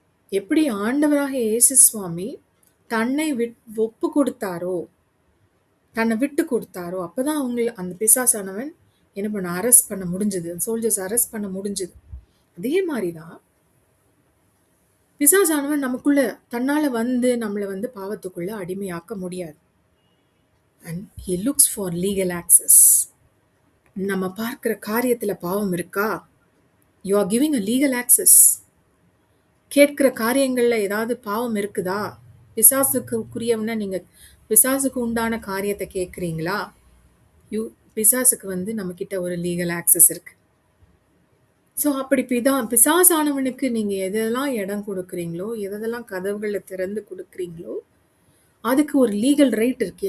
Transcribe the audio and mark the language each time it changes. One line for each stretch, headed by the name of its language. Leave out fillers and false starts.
Tamil: எப்படி ஆண்டவராக இயேசு சுவாமி தன்னை ஒப்பு கொடுத்தாரோ, தன்னை விட்டு கொடுத்தாரோ, அப்பதான் அவங்க அந்த பிசாசானவன் என்ன பண்ண அரெஸ்ட் பண்ண முடிஞ்சது. சோல்ஜர்ஸ் அரெஸ்ட் பண்ண முடிஞ்சது. அதே மாதிரிதான் பிசாசானவன் நமக்குள்ள தன்னால வந்து நம்மளை வந்து பாவத்துக்குள்ள அடிமையாக்க முடியாது.
English: And he looks for legal access.
Tamil: நம்ம பார்க்கிற காரியத்துல பாவம் இருக்கா?
English: You are giving a legal access.
Tamil: கேட்கிற காரியங்கள்ல ஏதாவது பாவம் இருக்குதா? பிசாசுக்குரியவன நீங்க பிசாசுக்கு உண்டான காரியத்தை கேட்குறீங்களா? பிசாசுக்கு வந்து நம்ம கிட்ட ஒரு லீகல் ஆக்சஸ் இருக்கு. ஸோ அப்படி பிசாசானவனுக்கு நீங்க எதெல்லாம் இடம் கொடுக்குறீங்களோ, எதெல்லாம் கதவுகளை திறந்து கொடுக்குறீங்களோ, அதுக்கு ஒரு லீகல் ரைட் இருக்கு.